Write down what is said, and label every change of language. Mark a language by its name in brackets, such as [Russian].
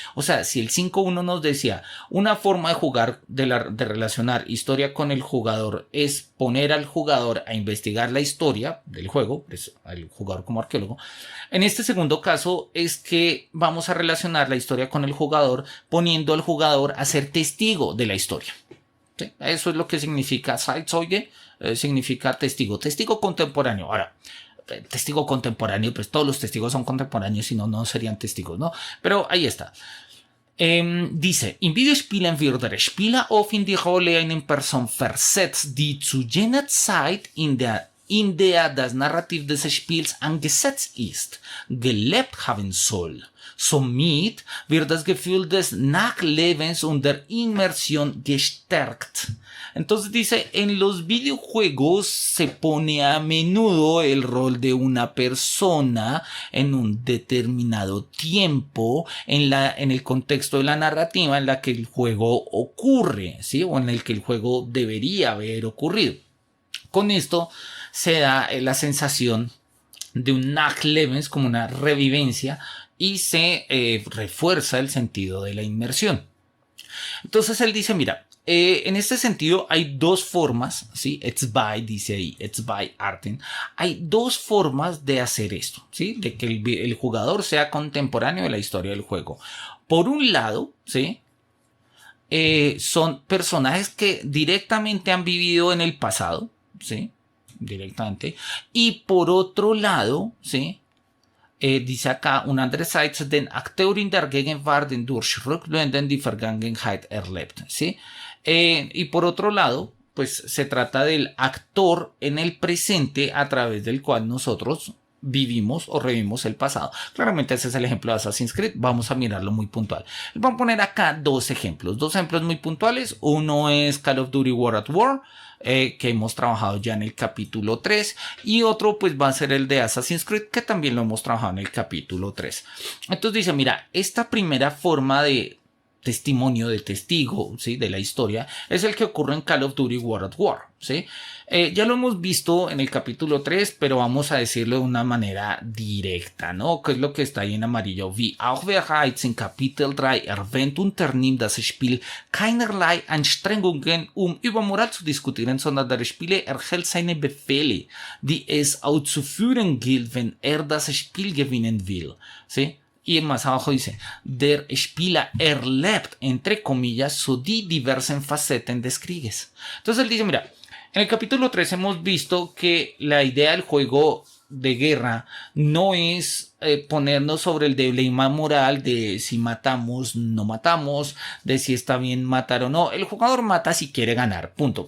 [Spanish] O sea, si el 5.1 nos decía una forma de jugar, de relacionar historia con el jugador es poner al jugador a investigar la historia del juego, pues al jugador como arqueólogo, en este segundo caso es que vamos a relacionar la historia con el jugador poniendo al jugador a ser testigo de la historia. ¿Sí? Eso es lo que significa Zeitzeuge, significa testigo contemporáneo. Ahora, testigo contemporáneo, pues todos los testigos son contemporáneos, si no, no serían testigos, ¿no? Pero ahí está. Dice, [German] in Videospielen wird der Spieler oft in die Rolle einer Person versetzt, die zu jener Zeit in der das Narrativ des Spiels angesetzt ist, gelebt haben soll. Somit wird das Gefühl des Nachlebens und der Inmersión gestärkt. [Spanish] Entonces dice, en los videojuegos se pone a menudo el rol de una persona en un determinado tiempo, en el contexto de la narrativa en la que el juego ocurre, ¿sí? O en el que el juego debería haber ocurrido. Con esto se da la sensación de un Nachlebens, como una revivencia, y se refuerza el sentido de la inmersión. Entonces él dice, mira, en este sentido hay dos formas, ¿sí? Dice ahí, Arten. Hay dos formas de hacer esto, ¿sí? De que el jugador sea contemporáneo de la historia del juego. Por un lado, ¿sí? Son personajes que directamente han vivido en el pasado, ¿sí? Directamente. Y por otro lado, ¿sí? Dice acá, [German] un andererseits den Akteur in der Gegenwart den durch Rückblenden die Vergangenheit erlebt, [Spanish] ¿sí? Y por otro lado, pues se trata del actor en el presente a través del cual nosotros vivimos o revivimos el pasado. Claramente ese es el ejemplo de Assassin's Creed, vamos a mirarlo muy puntual. Vamos a poner acá dos ejemplos muy puntuales. Uno es Call of Duty World at War, que hemos trabajado ya en el capítulo 3, y otro pues va a ser el de Assassin's Creed, que también lo hemos trabajado en el capítulo 3. Entonces dice, mira, esta primera forma de testimonio, de testigo, ¿sí? De la historia, es el que ocurre en Call of Duty World at War, ¿sí? Ya lo hemos visto en el capítulo 3, pero vamos a decirlo de una manera directa, ¿no? Que es lo que está ahí en amarillo. [German] Wie auch bereits in Kapitel 3 erwähnt, unternimmt das Spiel keinerlei Anstrengungen, über Moral zu diskutieren, sondern der Spieler erhält seine Befehle, die es auszuführen gilt, wenn das Spiel gewinnen will, [Spanish] ¿sí? Y más abajo dice, [German] der Spieler erlebt, [Spanish] entre comillas, [German] so die diversen Facetten des Krieges. [Spanish] Entonces él dice, mira, en el capítulo 3 hemos visto que la idea del juego de guerra no es ponernos sobre el dilema moral de si matamos, no matamos, de si está bien matar o no. El jugador mata si quiere ganar, punto.